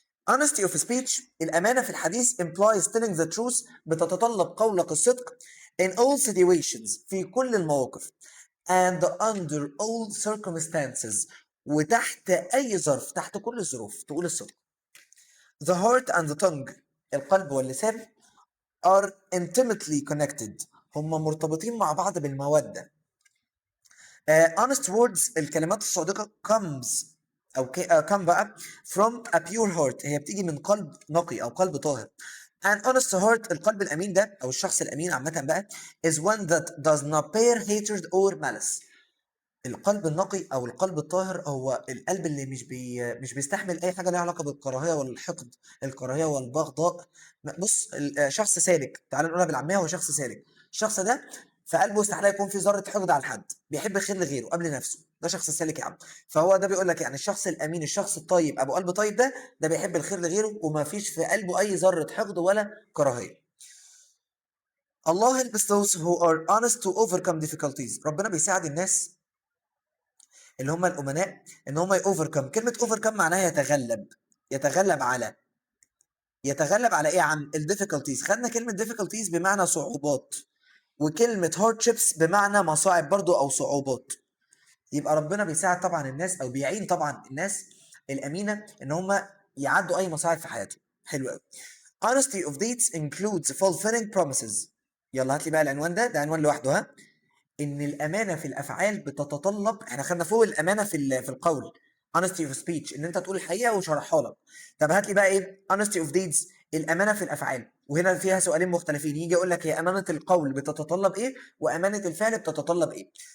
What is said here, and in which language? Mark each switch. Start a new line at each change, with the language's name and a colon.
English: Honesty of speech
Arabic: الأمانة في الحديث
English: implies telling the truth
Arabic: بتتطلب قولك الصدق
English: in all situations
Arabic: في كل المواقف
English: and under all circumstances
Arabic: وتحت أي ظرف، تحت كل الظروف تقول الصدق.
English: The heart and the tongue
Arabic: القلب واللسان
English: are intimately connected
Arabic: هم مرتبطين مع بعض بالمودة.
English: honest words
Arabic: الكلمات الصادقة
English: comes
Arabic: أو
English: come
Arabic: بقى
English: from a pure heart،
Arabic: هي بتيجي من قلب نقي أو قلب طاهر.
English: an honest heart
Arabic: القلب الأمين ده أو الشخص الأمين عامة بقى
English: is one that does not bear hatred or malice.
Arabic: القلب النقي او القلب الطاهر هو القلب اللي مش بيستحمل اي حاجه ليها علاقه بالكراهيه والحقد، الكراهيه والبغضاء. بص شخص سالك، تعال نقولها بالعاميه، هو شخص سالك. الشخص ده في قلبه استحاله يكون في ذره حقد على حد، بيحب الخير لغيره قبل نفسه، ده شخص سالك يا عم. فهو ده بيقول لك يعني الشخص الامين، الشخص الطيب ابو قلب طيب ده بيحب الخير لغيره وما فيش في قلبه اي ذره حقد ولا كراهيه.
English: الله helps those who are honest to overcome difficulties.
Arabic: ربنا بيساعد الناس اللي هم الامناء ان هم يوفركم. كلمه اوفركم معناها يتغلب، يتغلب على، يتغلب على ايه يا عم؟ الديفيكولتيز. خدنا كلمه ديفيكولتيز بمعنى صعوبات، وكلمه هاردشيبس بمعنى مصاعب برضو او صعوبات. يبقى ربنا بيساعد طبعا الناس او بيعين طبعا الناس الامينه ان هم يعدوا اي مصاعب في حياتهم. حلو قوي.
English: honesty of deeds includes fulfilling promises.
Arabic: يلا هات لي بقى العنوان ده عنوان لوحده، ها. ان الامانه في الافعال بتتطلب، احنا خدنا فوق الامانه في القول
English: honesty of speech
Arabic: ان انت تقول الحقيقه وشرحها لك. طب هات لي بقى ايه
English: honesty of deeds؟
Arabic: الامانه في الافعال، وهنا فيها سؤالين مختلفين، يجي يقول لك هي امانه القول بتتطلب ايه وامانه الفعل بتتطلب ايه.